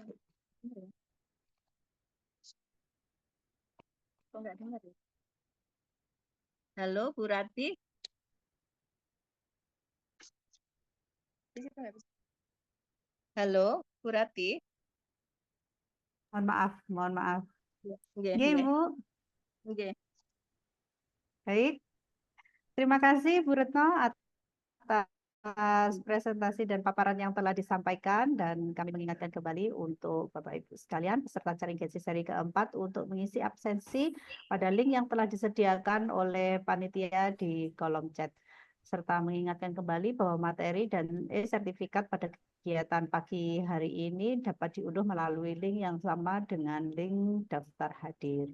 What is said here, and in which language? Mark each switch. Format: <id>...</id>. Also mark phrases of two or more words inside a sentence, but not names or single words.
<id>Dengar ya? Kok nggak dengar ya? Halo, Bu Rati. Di situ nggak bisa. Halo, Bu Rati. Mohon maaf, mohon maaf. Nggih, Nggih, nggih, Ibu. nggih. Baik. Terima kasih Bu Retno atas presentasi dan paparan yang telah disampaikan, dan kami mengingatkan kembali untuk Bapak Ibu sekalian peserta jaring GESI seri keempat untuk mengisi absensi pada link yang telah disediakan oleh panitia di kolom chat, serta mengingatkan kembali bahwa materi dan sertifikat pada kegiatan pagi hari ini dapat diunduh melalui link yang sama dengan link daftar hadir.</id>